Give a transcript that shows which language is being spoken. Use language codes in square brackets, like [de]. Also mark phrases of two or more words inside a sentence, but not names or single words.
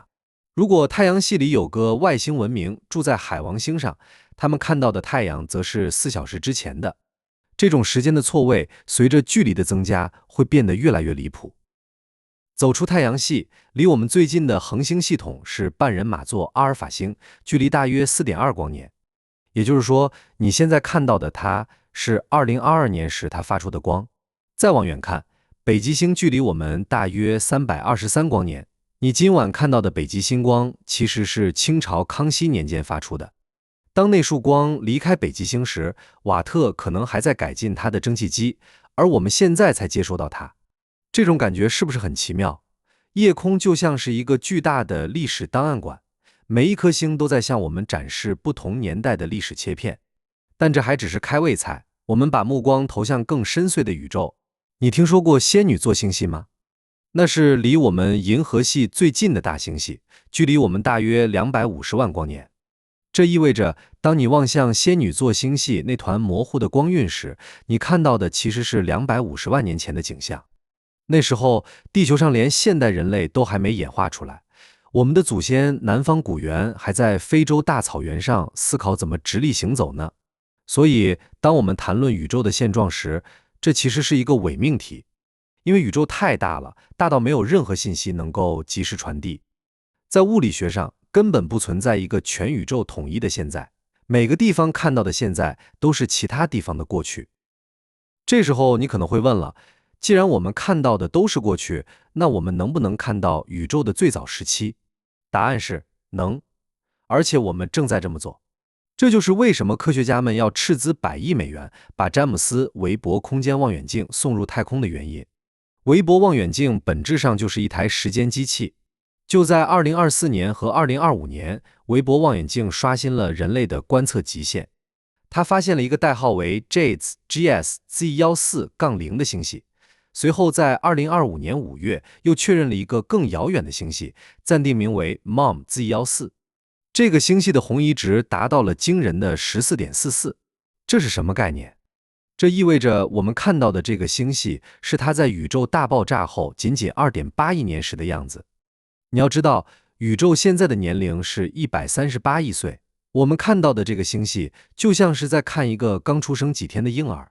[zh] 如果太陽系裡有個外星文明住在海王星上，他們看到的太陽則是4小時之前的。這種時間的錯位，隨着距離的增加，會變得越來越離譜。走出太陽系，離我們最近的恆星系統是半人馬座阿爾法星，距離大約4.2 光年。也就是說，你現在看到的它是2022年时它发出的光。再往遠看，北極星距離我們大約323光年。你今晚看到的北極星光，其實是清朝康熙年間發出的。當那束光離開北極星時，瓦特可能還在改進他的蒸汽機，而我們現在才接收到它。這種感覺是不是很奇妙？夜空就像是一個巨大的歷史檔案館，每一顆星都在向我們展示不同年代的歷史切片。但這還只是開胃菜，我們把目光投向更深邃的宇宙。你聽說過仙女座星系嗎？那是離我們銀河系最近的大星系，距離我們大約250萬光年。這意味着，當你望向仙女座星系那團模糊的光暈時，你看到的其實是250萬年前的景象。那時候，地球上連現代人類都還沒演化出來，我們的祖先南方古猿還在非洲大草原上思考怎麼直立行走呢。所以，當我們談論宇宙的現狀時，這其實是一個偽命題，因為宇宙太大了，大到沒有任何信息能夠及時傳遞。在物理學上，根本不存在一個全宇宙統一的現在，每個地方看到的現在都是其他地方的過去。這時候你可能會問了，既然我們看到的都是過去，那我們能不能看到宇宙的最早時期？答案是能，而且我們正在這麼做。這就是為什麼科學家們要斥資100億美元把詹姆斯·韋伯空間望遠鏡送入太空的原因。韋伯望遠鏡本質上就是一台時間機器。就在2024年和2025年，韋伯望遠鏡刷新了人類的觀測極限。他發現了一個代號為 JADES-GS-Z14-0 的星系。隨後在2025年5月，又確認了一個更遙遠的星系，暫定名為 MOM-Z14。這個星系的紅移值達到了驚人的14.44。這是什麼概念？這意味着我們看到的這個星系是它在宇宙大爆炸後僅僅2.8億年時的樣子。你要知道，宇宙現在的年齡是138億歲，我們看到的這個星系就像是在看一個剛出生幾天的嬰兒。